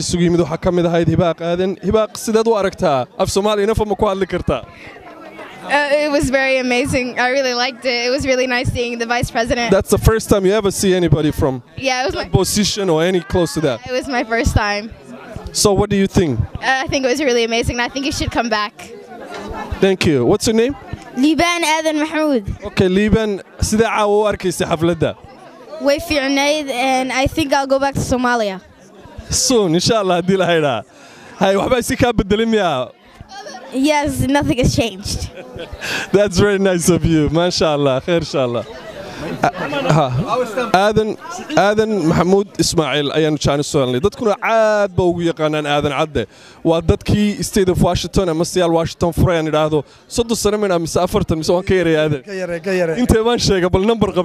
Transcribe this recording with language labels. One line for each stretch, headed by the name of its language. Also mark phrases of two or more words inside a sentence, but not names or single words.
Somali: isugu yimid waxa kamid ahayd Hibaaq Aadan Hibaaq sidaad u aragtaa af Soomaaliya nafama ku hadli kartaa
English: It was very amazing. I really liked it. It was really nice seeing the vice president. That's the first time you ever see anybody from it was that position or any close to that. It was my first time. So what do you think? I think it was really amazing. I think you should come back. Thank you. What's your name? Liban Aadan Mahmoud.
Somali: Okay, Liban, sida caawa u arkaysa xafladda? Way fiicnayd
English: and I think I'll go back to Somalia. Soon, inshallah,
Somali: hadii la hayraa. Hay waxba si ka bedelin miyaa?
English: Yes, nothing has changed. That's very nice of you.
Arabic: MashaAllah, khair inshallah.
Somali: aadan maxamuud ismaaciil ayaanu jaan soo helnay dadkuna aad ba ugu yaqaanaan aadan cadde waa dadkii
English: state of Washington
Somali: ama Seattle Washington furayaan idhaahdo 30 sano min ama 40 mise waan ka yaray aadan ka yaray intee baan sheegay bal number qabs